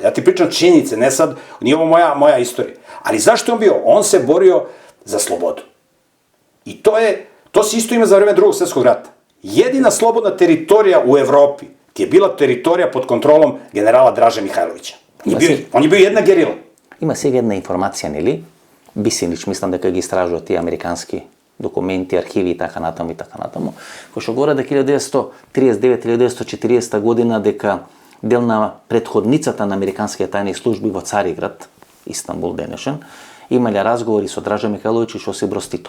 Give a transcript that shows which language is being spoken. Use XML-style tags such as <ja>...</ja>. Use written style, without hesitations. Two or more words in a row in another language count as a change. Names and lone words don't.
<sr>Ja ti pričam činjenice, ne sad, nije ovo moja istorija. Ali zašto je on bio? On se borio za slobodu. I to se isto ima za vreme Drugog svetskog rata. Jedina slobodna teritorija u Evropi ti je bila teritorija pod kontrolom generala Draže Mihajlovića. On je bio jedna gerila.</sr> <mk>Има сега една информација, нели? Бисинич, мислам дека ги истражува тие американски документи, архиви и така натаму, кој што говори да 1939-1940 година дека дел на претходницата на американските тајни служби во Цариград, Истанбул денешен, имале разговори со Дража Михайловиќ и Јосип Броз Тито.</mk>